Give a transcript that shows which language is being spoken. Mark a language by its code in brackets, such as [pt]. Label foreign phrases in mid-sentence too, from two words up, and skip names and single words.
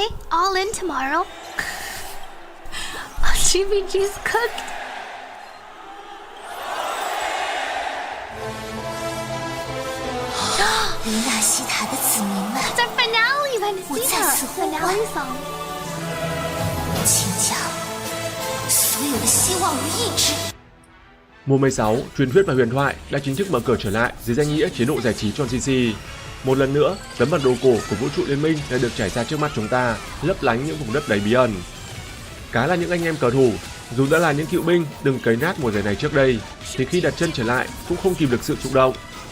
[en] All in tomorrow? Oh, GVG's cooked. It's our finale, Vanesita. Finale song. [zh] 请将所有的希望与意志。 [vi] Mùa 16, truyền thuyết và huyền thoại đã chính thức mở cửa trở lại dưới danh nghĩa chế độ giải trí Tron CC. Một lần nữa, tấm bản đồ cổ của vũ trụ liên minh đã được trải ra trước mắt chúng ta, lấp lánh những vùng đất đầy bí ẩn. Cá là những anh em cờ thủ, dù đã là những cựu binh từng cấy nát mùa giải này trước đây, thì khi đặt chân trở lại cũng không kìm được sự xúc động.